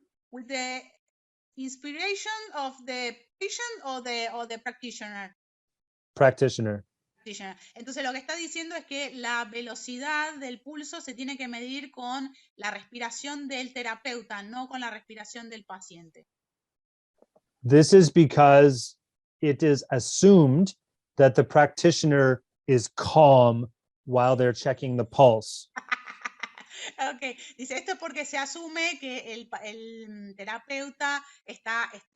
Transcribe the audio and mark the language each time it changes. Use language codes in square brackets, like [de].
[en] With the inspiration of the patient or the practitioner? Practitioner. [es] Entonces lo que está diciendo es que la velocidad del pulso se tiene que medir con la respiración del terapeuta, no con la respiración del paciente. [en] This is because it is assumed that the practitioner is calm while they're checking the pulse. [es] Ok, dice esto es porque se asume que el terapeuta está